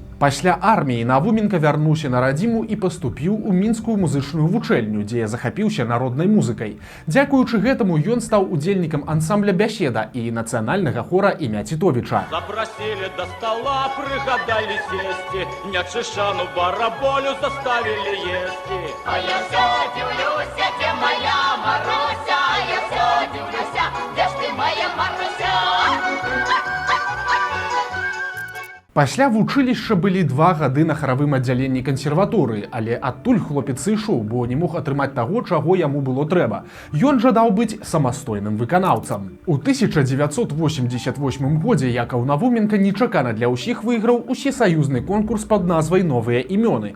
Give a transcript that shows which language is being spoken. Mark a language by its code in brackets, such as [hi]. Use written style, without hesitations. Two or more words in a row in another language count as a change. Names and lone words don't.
[be] Пасля арміі Навуменка вярнуўся на радзіму і паступіў у мінскую музычную вучэльню, дзе захапіўся народнай музыкай. Дзякуючы гэтаму ён стаў удзельнікам ансамбля «Бяседа» і нацыянальнага хора імя Цітовіча. [uk] Запросили до стола, пригадали сесці, нячышану бараболю заставили есці. А я все дивлюся, где моя Маруся, а я все дивлюся, где ж ты, моя Маруся? [be] Пасля вучылішча былі 2 гады на харавым аддзяленні кансерваторыі, але адтуль хлопец сышоў, бо не мог атрымаць таго, чаго яму было трэба. Ён жадаў быць самастойным выканаўцам. У 1988 годзе Якаў Навуменка нечакана для ўсіх выйграў усесаюзны конкурс пад назвай «Новыя імёны».